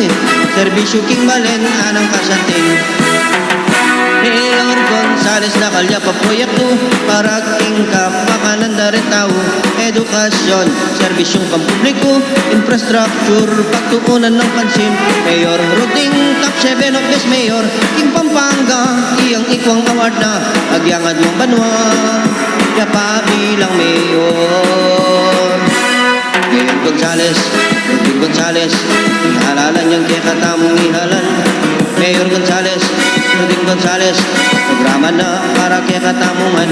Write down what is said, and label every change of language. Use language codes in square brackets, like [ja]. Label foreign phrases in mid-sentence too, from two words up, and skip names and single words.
[pam] serbisyo king balen anang kasanting Mayor Gonzales nakalya pa proyekto para king kapakanan darin tao edukasyon, serbisyong pampubliko infrastructure, pagtuunan ng pansin Mayor Roding [en] top 7 of best mayor [pam] king Pampanga iyang ikwang award na agyangad mong banwa yapa bilang mayor. Mayor Gonzales Roding Gonzales halala niyang kaya katamong ihalal Mayor Gonzales Roding Gonzales programa na para kaya katamungan